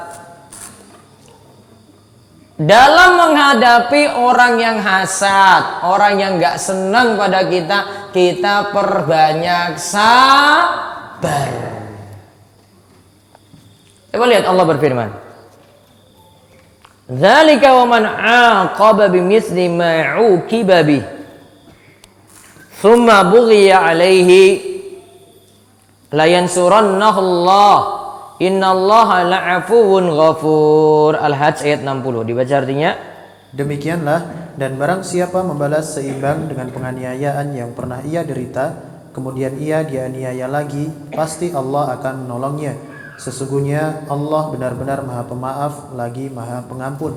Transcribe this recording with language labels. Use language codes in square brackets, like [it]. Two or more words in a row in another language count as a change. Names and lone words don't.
[id] Dalam menghadapi orang yang hasad, orang yang nggak senang pada kita, kita perbanyak sabar. Coba lihat Allah berfirman, [ar] "ذلك ومن عاقب بمثل ما عوقب به ثم بغي عليه لينصرنه الله. إن الله لعفو غفور." [id] Al-Hajj ayat 60. Dibaca artinya, demikianlah, dan barang siapa membalas seimbang dengan penganiayaan yang pernah ia derita, kemudian ia dianiaya lagi, pasti Allah akan menolongnya. Sesungguhnya Allah benar-benar Maha Pemaaf lagi Maha Pengampun.